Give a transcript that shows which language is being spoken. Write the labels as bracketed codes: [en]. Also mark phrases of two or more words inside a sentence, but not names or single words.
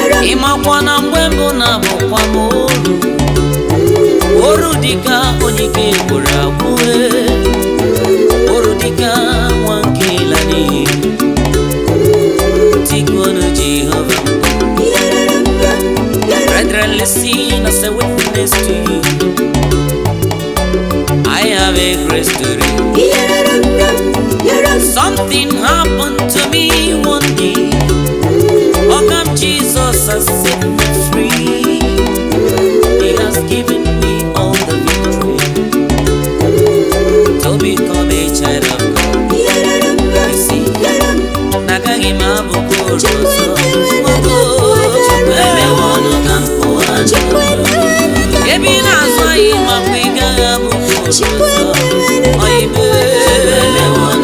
[ig] Ị makwa na mgbe mbụ na-abụkwa m oru. Oru dịka onye ike gwụrụ agwụ, eh. Oru dịka nwa nke ịla n'iyi. Tikunu Jehova. [en] Brethren, listen as a witness to you. I have a great story. Something happened to me one day. How come Jesus has set me free? He has given me all the victory to become a child of God. You see, [ig] nagaghị m abụ ka oru ọzọ. Chukwu emewo ọnụ ka m pụọ n'ụlọ. Ebe ị na-azụ ahịa, ị makwa ị gaghị abụ ka oru ọzọ. Ọ imewo.